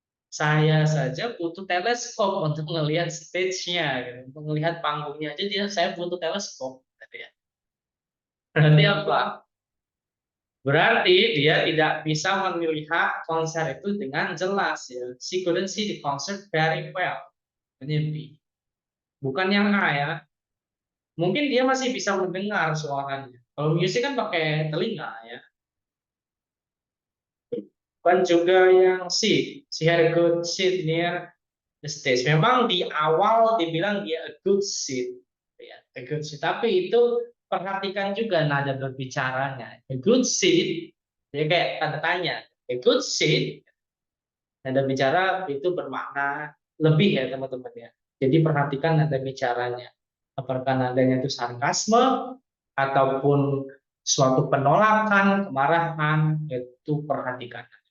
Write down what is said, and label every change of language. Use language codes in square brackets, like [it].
[id] Saya saja butuh teleskop untuk melihat stage-nya, gitu. Untuk melihat panggungnya aja saya butuh teleskop. Gitu ya. Berarti apa? Berarti dia tidak bisa melihat konser itu dengan jelas. Ya. [en] She couldn't see the concert very well. [id] Ini B. Bukan yang A ya. Mungkin dia masih bisa mendengar suaranya. Kalau musik kan pakai telinga ya. Bukan juga yang C. [en] She had a good seat near the stage. [id] Memang di awal dibilang dia [en] a good seat, [id] ya, a good seat. Tapi itu perhatikan juga nada berbicaranya. [en] A good seat, [id] jadi kayak tanda tanya. A good seat, nada bicara itu bermakna lebih ya teman-teman ya. Jadi perhatikan nada bicaranya. Apakah nadanya itu sarkasme ataupun suatu penolakan, kemarahan, itu perhatikan.